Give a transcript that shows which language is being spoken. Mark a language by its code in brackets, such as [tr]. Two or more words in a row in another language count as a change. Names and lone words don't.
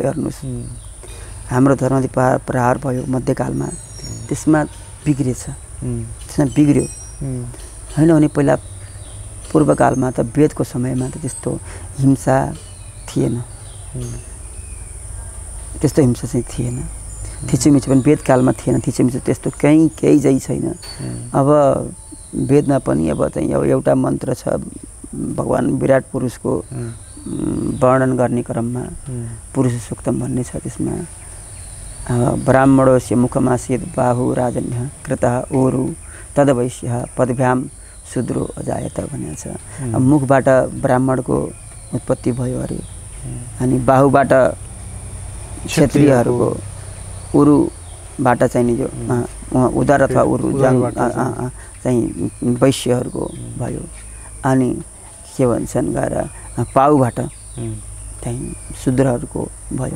[ne] हेर्नुहोस्, हाम्रो धर्ममाथि प्रहार भयो मध्यकालमा, त्यसमा बिग्रेछ, त्यसमा बिग्रियो होइन भने पहिला पूर्वकालमा त वेदको समयमा त त्यस्तो हिंसा थिएन, त्यस्तो हिंसा चाहिँ थिएन। थिचोमिचो पनि वेदकालमा थिएन, थिचोमिचो त्यस्तो केही चाहिँ छैन। अब वेदमा पनि अब चाहिँ एउटा मन्त्र छ भगवान् विराट पुरुषको वर्णन गर्ने क्रममा पुरुष सूक्तम भन्ने छ। [sa] त्यसमा ब्राह्मणोस्य मुखमासीत् बाहु राजन्य कृतः ऊरु तदवैश्यः पदभ्याम शूद्रो अजायत [ne] भनेको छ। मुखबाट ब्राह्मणको उत्पत्ति भयो अरे, अनि बाहुबाट क्षत्रियहरूको, उरुबाट चाहिँ जो उदार अथवा उरु चाहिँ वैश्यहरूको भयो, अनि के भन्छन् गएर पाउबाट चाहिँ शूद्रहरूको भयो।